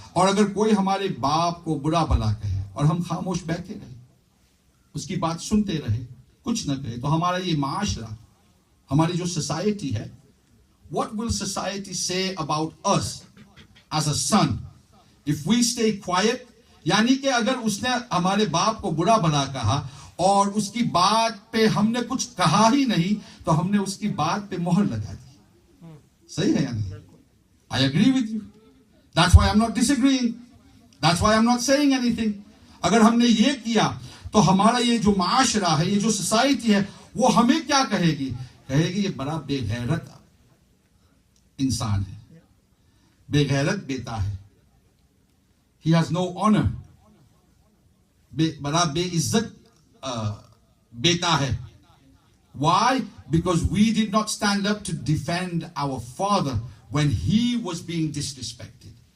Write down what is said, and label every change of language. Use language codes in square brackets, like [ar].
[ur] اور اگر کوئی ہمارے باپ کو برا بھلا کہے اور ہم خاموش بیٹھے رہے, اس کی بات سنتے رہے, کچھ نہ کہے, تو ہمارا یہ معاشرہ, ہماری جو سوسائٹی ہے, [en] what will society say about us as a son if we stay quiet? [ur] یعنی کہ اگر اس نے ہمارے باپ کو برا بھلا کہا اور اس کی بات پہ ہم نے کچھ کہا ہی نہیں, تو ہم نے اس کی بات پہ مہر لگا دی. صحیح ہے یا نہیں؟ [en] I agree with you. That's why I'm not disagreeing. That's why I'm not saying anything. [ur] اگر ہم نے یہ کیا تو ہمارا یہ جو معاشرہ ہے, یہ جو سوسائٹی ہے, وہ ہمیں کیا کہے گی؟ کہے گی یہ بڑا بے غیرت انسان ہے, بے غیرت بیٹا ہے, [en] he has no honor, [ur] بڑا بے عزت بیٹا ہے. [en] Why? Because we did not stand up to defend our father when he was being disrespected.